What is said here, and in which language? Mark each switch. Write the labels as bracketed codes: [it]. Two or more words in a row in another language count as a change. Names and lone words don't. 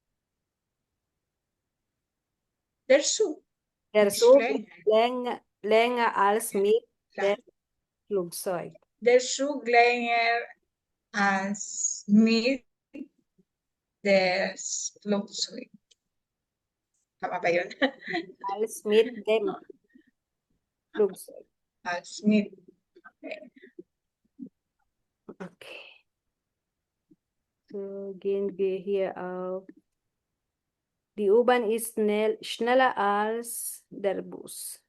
[de] Der Zug. Der ist Zug länger. ist länger als mit Klar. dem Flugzeug. Der Zug länger als mit des Flugzeug. [tl] Tama ba yun? [de] Als mit dem Flugzeug. Als mit. Okay. So gehen wir hier auf. Die U-Bahn ist schneller als der Bus.